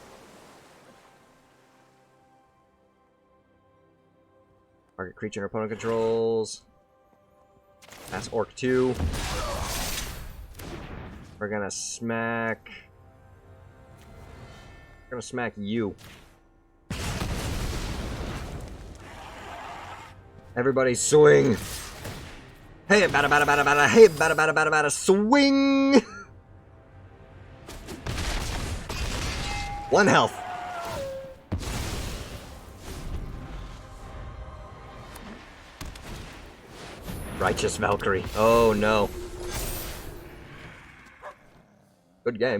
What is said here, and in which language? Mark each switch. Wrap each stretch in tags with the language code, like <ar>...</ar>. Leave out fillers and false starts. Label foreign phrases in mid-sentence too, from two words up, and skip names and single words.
<en>Target creature and opponent controls. That's Orc 2. We're gonna smack... I'm gonna smack you. Everybody swing! Hey, bada bada bada bada, hey, bada bada bada bada, swing! 1 health. Righteous Valkyrie. Oh no. Good game.</en>